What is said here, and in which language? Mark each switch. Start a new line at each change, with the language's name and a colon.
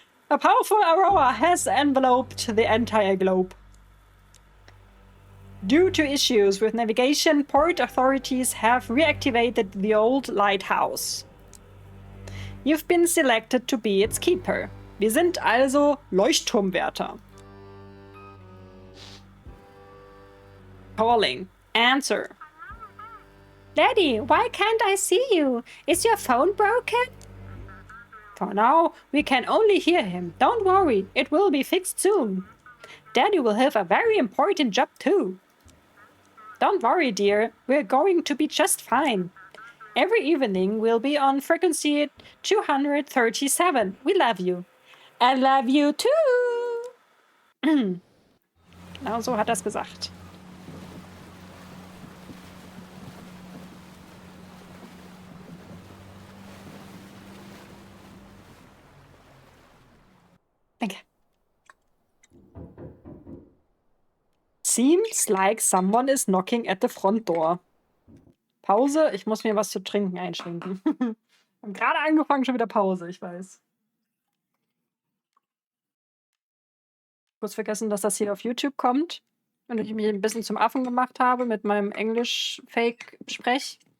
English: A powerful aurora has enveloped the entire globe. Due to issues with navigation, port authorities have reactivated the old lighthouse. You've been selected to be its keeper.
German: Wir sind also Leuchtturmwärter.
English: Calling. Answer. Daddy, why can't I see you? Is your phone broken? For now, we can only hear him. Don't worry, it will be fixed soon. Daddy will have a very important job too. Don't worry, dear. We're going to be just fine. Every evening we'll be on frequency 237. We love you. I love you too.
German: Genau so hat er es gesagt. Danke.
English: Seems like someone is knocking at the front door.
German: Pause, ich muss mir was zu trinken einschenken. Haben gerade angefangen, schon wieder Pause, ich weiß. Kurz vergessen, dass das hier auf YouTube kommt. Und ich mich ein bisschen zum Affen gemacht habe mit meinem Englisch-Fake-Sprech.